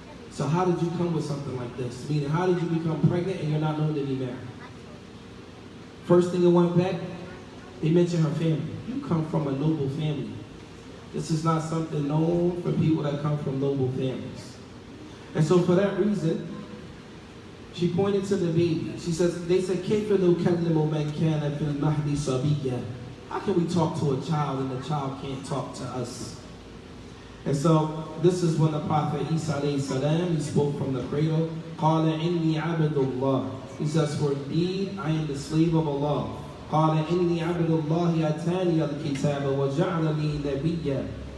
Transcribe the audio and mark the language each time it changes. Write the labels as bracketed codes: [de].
[en] So how did you come with something like this? Meaning, how did you become pregnant and you're not known to be married? First thing it went back, they mentioned her family. You come from a noble family. This is not something known for people that come from noble families. And so for that reason, she pointed to the baby. She says, they said, [ar] كَيْفَ نُكَلِّمُ مَنْ كَانَ فِي الْمَهْدِ صَبِيًّا. [en] How can we talk to a child and the child can't talk to us? And so this is when the Prophet Isa alayhi salam, he spoke from the cradle. [ar] قَالَ إِنِّي عَبْدُ اللَّهِ. [en] He says, for indeed, I am the slave of Allah. [ar] قَالَ إِنِّي عَبْدُ اللَّهِ أَتَانِيَ الْكِتَابَ وَجَعَلَنِي نَبِيًّا.